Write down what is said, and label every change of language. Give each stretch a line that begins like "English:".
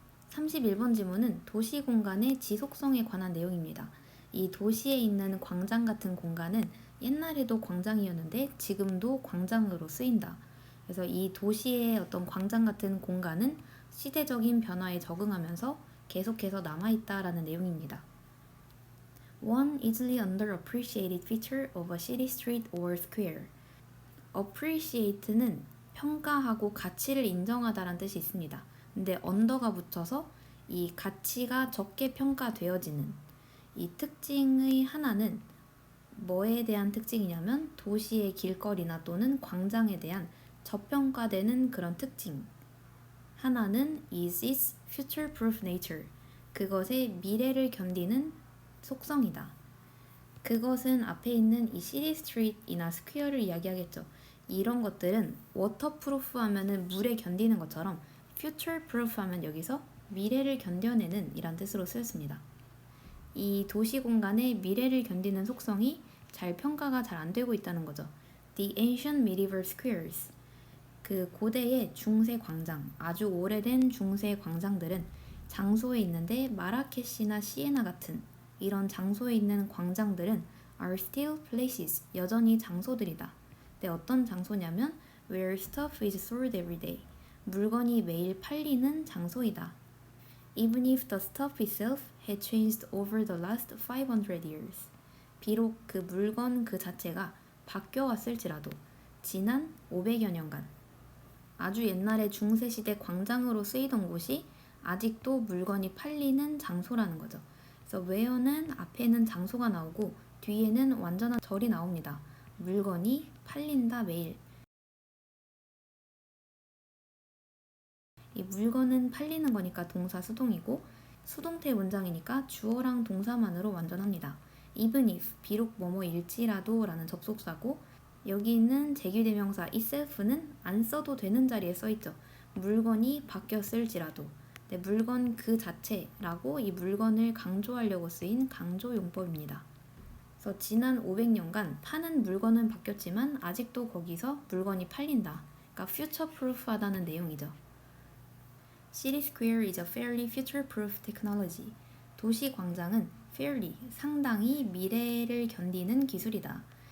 Korean: 31번 지문은 도시 공간의 지속성에 관한 내용입니다. 이 도시에 있는 광장 같은 공간은 옛날에도 광장이었는데 지금도 광장으로 쓰인다. 그래서 이 도시의 어떤 광장 같은 공간은 시대적인 변화에 적응하면서 계속해서 남아있다라는 내용입니다.
English: One easily underappreciated feature of a city street or square.
Korean: appreciate는 평가하고 가치를 인정하다라는 뜻이 있습니다. 근데 under가 붙여서 이 가치가 적게 평가되어지는 이 특징의 하나는 뭐에 대한 특징이냐면 도시의 길거리나 또는 광장에 대한 저평가되는 그런 특징. 하나는
English: is its future-proof nature.
Korean: 그것의 미래를 견디는 속성이다. 그것은 앞에 있는 이 시티 스트리트이나 스퀘어를 이야기하겠죠. 이런 것들은 워터프루프 하면은 물에 견디는 것처럼 future-proof 하면 여기서 미래를 견뎌내는 이란 뜻으로 쓰였습니다. 이 도시 공간의 미래를 견디는 속성이 잘 평가가 잘 안 되고 있다는 거죠.
English: The ancient medieval squares.
Korean: 그 고대의 중세 광장, 아주 오래된 중세 광장들은 장소에 있는데 마라케시나 시에나 같은 이런 장소에 있는 광장들은
English: are still places,
Korean: 여전히 장소들이다. 근데 어떤 장소냐면
English: where stuff is sold every day.
Korean: 물건이 매일 팔리는 장소이다.
English: Even if the stuff itself had changed over the last 500 years.
Korean: 비록 그 물건 그 자체가 바뀌어왔을지라도 지난 500여 년간 아주 옛날에 중세시대 광장으로 쓰이던 곳이 아직도 물건이 팔리는 장소라는 거죠. 그래서 where는 앞에는 장소가 나오고 뒤에는 완전한 절이 나옵니다. 물건이 팔린다 매일. 이 물건은 팔리는 거니까 동사 수동이고 수동태 문장이니까 주어랑 동사만으로 완전합니다. Even if, 비록 뭐뭐일지라도 라는 접속사고 여기 있는 제규대명사 itself는 안 써도 되는 자리에 써있죠. 물건이 바뀌었을지라도 물건 그 자체라고 이 물건을 강조하려고 쓰인 강조용법입니다. 그래서 지난 500년간 파는 물건은 바뀌었지만 아직도 거기서 물건이 팔린다. 그러니까 future-proof하다는 내용이죠.
English: City Square is a fairly future-proof technology.
Korean: 도시 광장은 fairly, 상당히 미래를 견디는 기술이다.